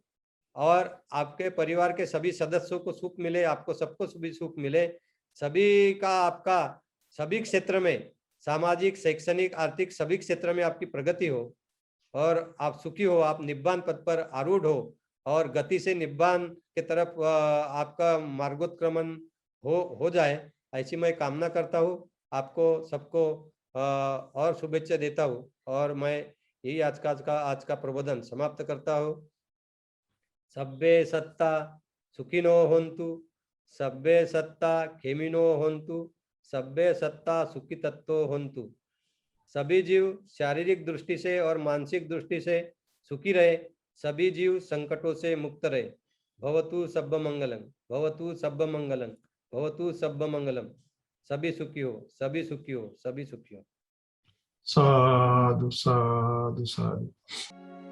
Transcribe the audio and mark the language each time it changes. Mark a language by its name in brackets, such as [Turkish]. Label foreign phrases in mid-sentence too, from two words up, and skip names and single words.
[Hindi] और आपके परिवार के सभी सदस्यों को सुख मिले, आपको सबको भी सुख मिले, सभी का आपका सभी क्षेत्र में, सामाजिक, शैक्षणिक, आर्थिक सभी क्षेत्र में आपकी प्रगति हो और आप सुखी हो, आप निब्बान पद पर आरूढ़ हो और गति से निब्बान के तरफ आपका मार्गोत्क्रमण हो जाए, ऐसी मैं कामना करता हूँ। आपको सबको और शुभेच्छा देता हूँ और मैं यही आज का प्रबोधन समाप्त करता हूँ। [Pali] सब्बे सत्ता सुखिनो होन्तु, सब्बे सत्ता खेमिनो होन्तु, सब्बे सत्ता सुखी तत्व होन्तु। [Hindi] सभी जीव शारीरिक दृष्टि से और मानसिक दृष्टि से सुखी रहे, सभी जीव संकटों से मुक्त रहे। [Pali] भवतु सब्ब मंगलम, भवतु सब्ब मंगलम, भवतु सब्ब मंगलम। [Hindi] सभी सुखी हो, सभी सुखी हो, सभी सुखी हो। [Pali] साधु साधु साधु।